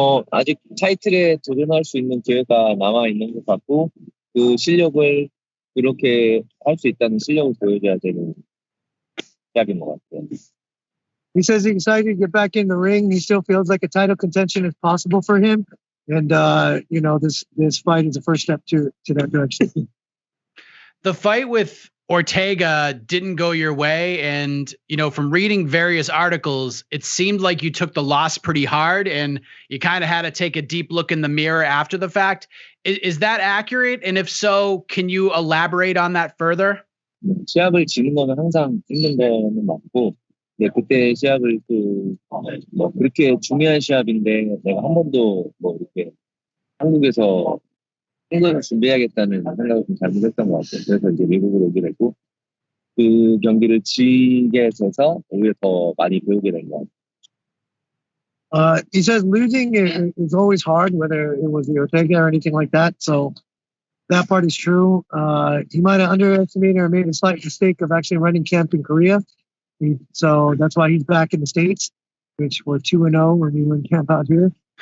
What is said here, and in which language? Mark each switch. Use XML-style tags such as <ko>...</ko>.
<ko>아직 타이틀에 도전할 수 있는 기회가 남아 있는 것 같고, 그 실력을 그렇게 할 수 있다는 실력을 보여줘야 되는 시합인 것 같아요.</ko> <en>He says he's excited to get back in the ring. He still feels like a title contention is possible for him. And, this fight is the first step to that direction. The fight with Ortega didn't go your way. And, from reading various articles, it seemed like you took the loss pretty hard and you kind of had to take a deep look in the mirror after the fact. Is that accurate? And if so, can you elaborate on that further?</en> <ko>시합을 지는 거는 항상 힘든 거는 맞고, 네, 그때 시합을 그렇게 중요한 시합인데 내가 한 번도 이렇게 한국에서 승부를 준비해야겠다는 생각을 좀 잘못했던 것 같아요. 그래서 이제 미국으로 오게 되고 그 경기를 지게 돼서 오히려 더 많이 배우게 된 것 같아요.</ko> <en>He says losing is always hard, whether it was the Ortega or anything like that. So that part is true. He might have underestimated or made a slight mistake of actually running camp in Korea. So that's why he's back in the States, which we're 2-0 when we win camp out here.</en>